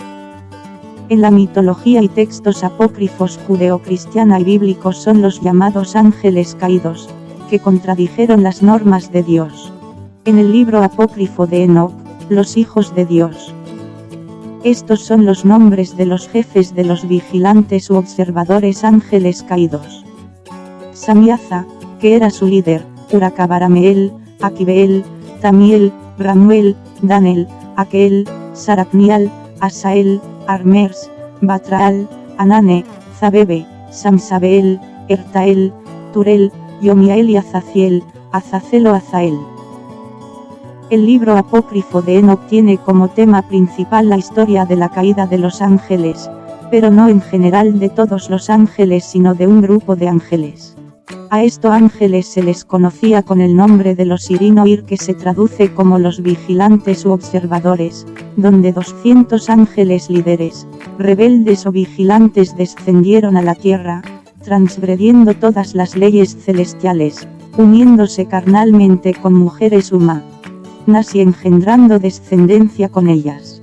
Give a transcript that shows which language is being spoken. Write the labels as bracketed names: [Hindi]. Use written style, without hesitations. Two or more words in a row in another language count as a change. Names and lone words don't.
[Spanish] En la mitología y textos apócrifos judeocristiana y bíblicos son los llamados ángeles caídos, que contradijeron las normas de Dios. En el libro apócrifo de Enoc, los hijos de Dios. Estos son los nombres de los jefes de los vigilantes u observadores ángeles caídos. Samiaza, que era su líder, Urakabarameel, Akibeel, Tamiel, Ramuel, Danel, Aquel, Saracnial, Asael, Armers, Batraal, Anane, Zabebe, Samsabeel, Ertael, Turel, Yomiael y Azaziel, Azazel o Azael. El libro apócrifo de Enoc tiene como tema principal la historia de la caída de los ángeles, pero no en general de todos los ángeles sino de un grupo de ángeles. A estos ángeles se les conocía con el nombre de los Irinoir, que se traduce como los vigilantes u observadores, donde 200 ángeles líderes, rebeldes o vigilantes descendieron a la tierra, transgrediendo todas las leyes celestiales, uniéndose carnalmente con mujeres humanas y engendrando descendencia con ellas.